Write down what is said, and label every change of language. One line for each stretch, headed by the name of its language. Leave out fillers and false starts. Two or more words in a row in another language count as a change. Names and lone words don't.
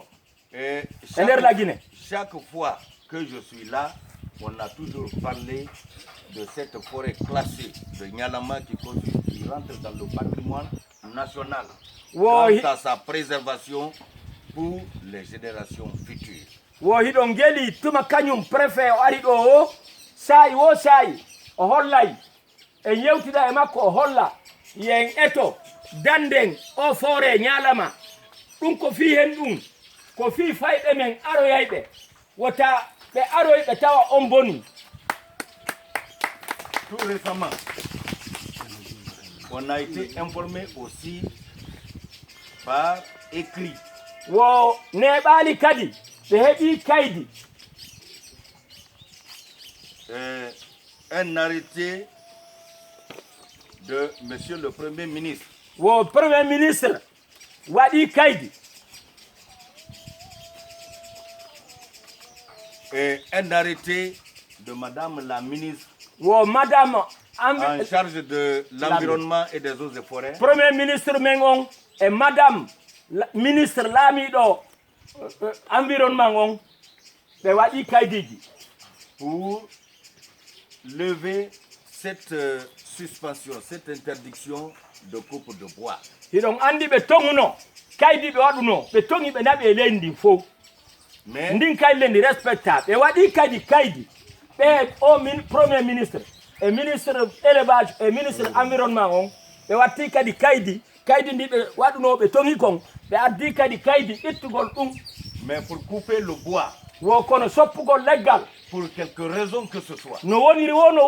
Fula: Et e nder lagine.
French: chaque fois que je suis là, on a toujours parlé de cette forêt classée de Nyalama qui rentre dans le patrimoine national
Fula: Wo
French: quant à sa préservation pour les générations futures.
Fula: wo hiɗon geli tuma kañum préfet o ari ɗo o saayi wo saayi o hollay e yewtida e makko o holla yen eto danden o foore ñalama ɗum ko fi hen ɗum ko fi fayɓe men aroyayɓe wota ɓe aroyɓe tawa on boni.
French: Tout récemment, on a été informé aussi par écrit
Fula: wo neɓali kadi ɓe heɓi kaydi
French: un arrêté de Monsieur le Premier ministre
Fula: wo
French: premier ministre
Fula: waɗi kaydi
French: et un arrêté de Madame la ministre
Fula: wo madame
French: en charge de l'environnement et des eaux et forêts premier ministre
Fula: men on e
French: madame ministre
Fula: laamiɗo environnement on ɓe waɗi kaydiji
French: pour lever cette suspension, cette interdiction de coupe de bois.
Fula: hiɗon andi ɓe tonguno kaydi ɓe waɗuno ɓe tongi ɓe naɓi e leydi ndin fof Mais ndin kayle ndi respecta ɓe waɗi kaydi ɓe o
French: premier ministre
Fula: e
French: ministre élevage
Fula: e
French: ministre environnement
Fula: on ɓe watti kadi kaydi ndi ɓe waɗuno ɓe tongi kon ɓe addi kadi kaydi ittugol ɗum
French: mais pour couper le bois,
Fula: wo kono soppugol leggal
French: pour quelque raison que ce soit,
Fula: no woniri wo no